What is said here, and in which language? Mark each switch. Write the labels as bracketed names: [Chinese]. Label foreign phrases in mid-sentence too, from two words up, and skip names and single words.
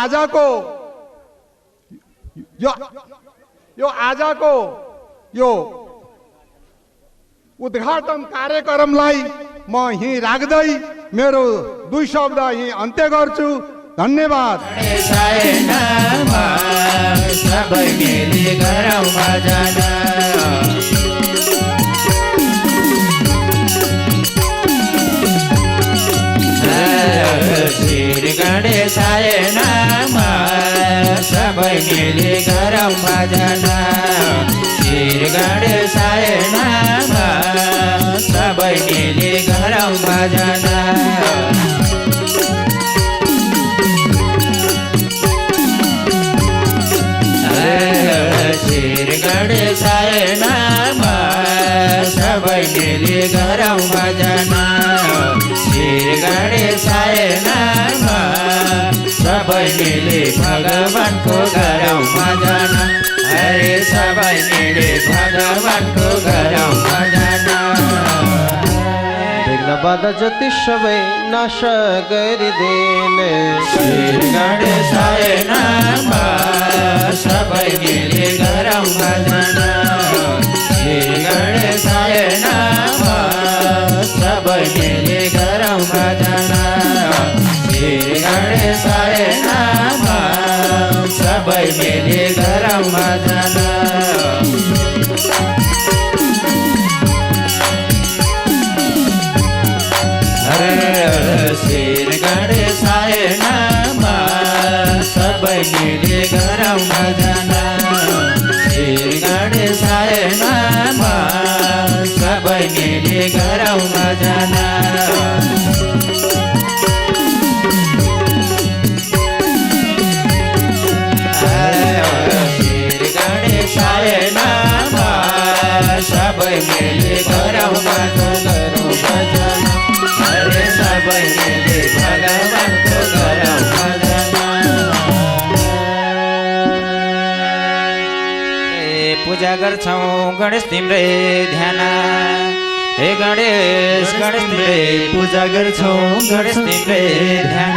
[Nepali] आजको यो उद्घाटन कार्यक्रमलाई म यहीँ राख्दै मेरो 2 शब्द यहीँ अन्त्य गर्छु। धन्यवाद। सबै मिली गरौँ भजन, [Sanskrit] श्री गणेशाय नमः। [Nepali] सबै मिली गरौँ भजन, [Sanskrit] श्री गणेशाय नमः। [Nepali] सबै मिली गरौँ भजन, [Sanskrit] श्री गणेशाय नमः। [Nepali] सबै मिली गरौँ भजन, [Sanskrit] श्री गणेशाय नमः। [Nepali] सबै मिली भगवानको गरौँ भजन, अरे सबै मिली भगवानको गरौँ भजन। विघ्न बाधा जति सबै नाश गरिदिने, [Sanskrit] श्री गणेशाय नमः। [Nepali] सबै मिली गरौँ भजन, [Sanskrit] श्री गणेशाय नमः। [Nepali] सबै मिली गरौँ भजन, [Sanskrit] श्री गणेशाय नमः। [Nepali] सबै मिली गरौँ भजन, [Sanskrit] श्री गणेशाय नमः। [Nepali] सबै मिली गरौँ भजन, [Sanskrit] श्री गणेशाय नमः। [Nepali] सबै मिली गरौँ भजन, [Sanskrit] श्री गणेशाय नमः। [Nepali] सबै मिली गरौँ भजन, अरे सबै मिली भगवानको गरौँ भजन। पूजा गर्छौँ गणेश तिम्रै ध्यान, हे गणेश गणेश तिम्रै पूजा गर्छौँ गणेश तिम्रै ध्यान।